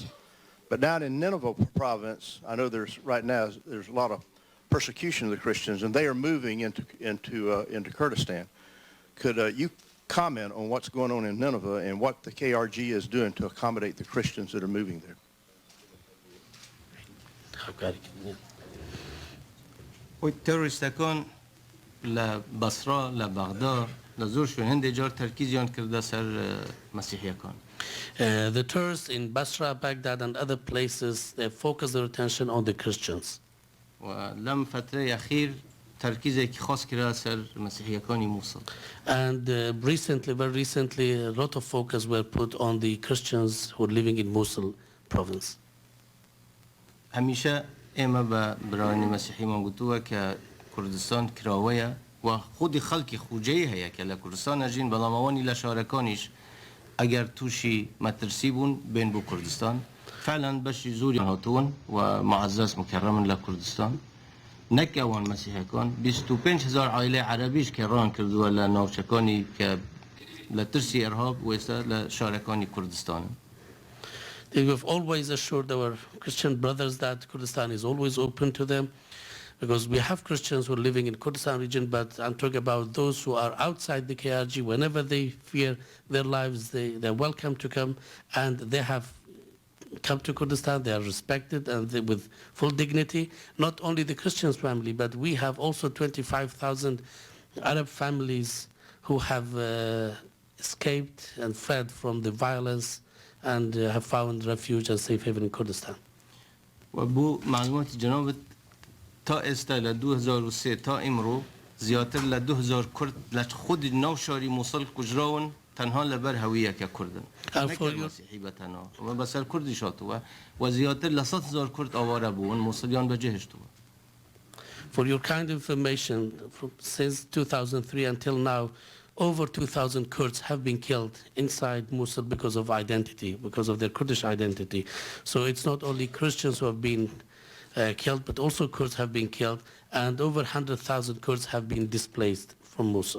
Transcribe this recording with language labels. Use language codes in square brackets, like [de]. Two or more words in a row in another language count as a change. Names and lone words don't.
[en] But down in Nineveh province, I know right now there's a lot of persecution of the Christians, and they are moving into Kurdistan. Could you comment on what's going on in Nineveh and what the KRG is doing to accommodate the Christians that are moving there? [ckb] والتروریستکان لبصره لبغداد لزور شو هنده جار ترکیزیان کرده سر مسیحیکان. [en] The tourists in Basra, Baghdad, and other places, they focus their attention on the Christians. [ckb] ولم فتره اخیر ترکیزی که خاص کرده سر مسیحیکانی موصل. [en] And recently, very recently, a lot of focus were put on the Christians who are living in Mosul province. [ckb] همیشه اما با برای مسیحی من گفتوه که کردستان کراویه و خود خلق خوجه هیا که لکردستان اجین بلاموانی لشارکانیش اگر توشی مترسی بون بین بو کردستان فعلا بشی زوری هاتون و معزز مکرم لکردستان نک اوان مسیحی کان 25,000 عائله عربیش کران کردو لناوچکانی که لترسی ارهاب و است لشارکانی کردستان. [en] We've always assured our Christian brothers that Kurdistan is always open to them, because we have Christians who are living in Kurdistan region, but I'm talking about those who are outside the KRG. Whenever they fear their lives, they're welcome to come, and they have come to Kurdistan. They are respected and with full dignity. Not only the Christian family, but we have also 25,000 Arab families who have escaped and fled from the violence and have found refuge and safe haven in Kurdistan. [ckb] وبو معلومات جنابت تا استا ل 2003 تا امرو زیاتر ل 2000 کرد ل خود نوشاری موصل کجراون تنها لبر هویه که کردن نکر مسیحی به تنها و بسر کردی شاتوا و زیاتر ل 100,000 کرد آواره بون موصلیان به جهشتوا. [en] For your kind information, since 2003 until now, over 2,000 Kurds have been killed inside Mosul because of identity, because of their Kurdish identity. So it's not only Christians who have been killed, but also Kurds have been killed, and over 100,000 Kurds have been displaced from Mosul.